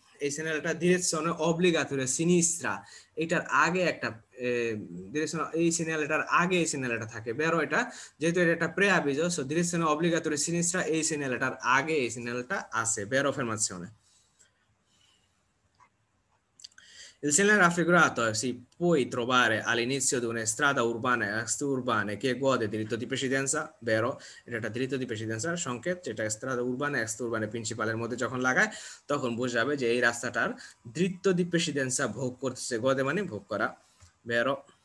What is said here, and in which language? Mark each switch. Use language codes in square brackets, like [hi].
[bn] এই segnalata [it] direzione obbligatoria sinistra [bn] এটার আগে একটা ডিরেকশন, এই সিগন্যালটার আগে এই সিগন্যালটা থাকে, বেরো এটা যেহেতু এটা একটা প্রেআভিজো, সো direzione obbligatoria sinistra এই সিগন্যালটার আগে এই সিগন্যালটা আছে, বেরো affermazione. [it] Il segnale raffigurato si può trovare all'inizio di una strada urbana e extraurbana che gode diritto di precedenza, vero? [bn] এটা diritto di precedenza সংকেত, যেটা [it] strada urbana e extraurbana [bn] প্রিন্সিপালের মধ্যে যখন লাগায় তখন বোঝাবে যে এই রাস্তাটার [it] diritto di precedenza [bn] ভোগ করতেছে, গদে মানে ভোগ করা, vero?